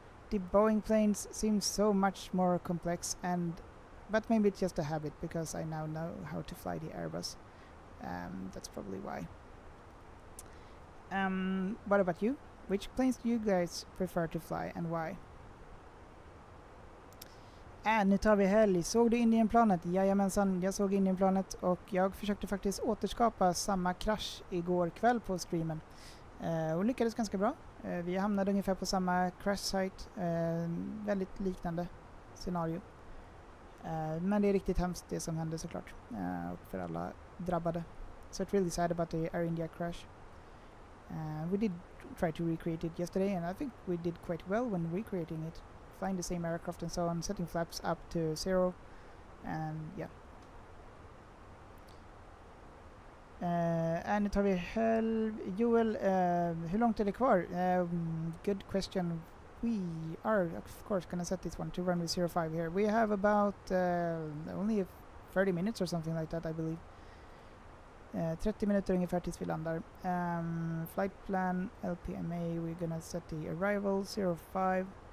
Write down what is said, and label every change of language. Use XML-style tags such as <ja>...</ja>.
<en>The Boeing planes seem so much more complex, but maybe it's just a habit because I now know how to fly the Airbus. That's probably why. What about you? Which planes do you guys prefer to fly and why?</en> <sv>Nu tar vi helg. Såg du Indienplanet? Jajamensan, jag såg Indienplanet och jag försökte faktiskt återskapa samma krasch igår kväll på streamen. Och lyckades ganska bra. Vi hamnade ungefär på samma crash site. Väldigt liknande scenario. Men det är riktigt hemskt det som hände såklart. Och för alla drabbade.</sv> <en>So it's really sad about the Air India crash. We did try to recreate it yesterday and I think we did quite well when recreating it. Flying the same aircraft and so on, setting flaps up to 0 and yeah.</en> <sv>Nu tar vi Joel, hur långt är det kvar?</sv> <en>Good question. We are of course gonna set this one to runway 05 here. We have about only 30 minutes or something like that I believe.</en> <sv>30 minuter ungefär tills vi landar.</sv> <en>Flight plan, LPMA, we're gonna set the arrival 05.</en>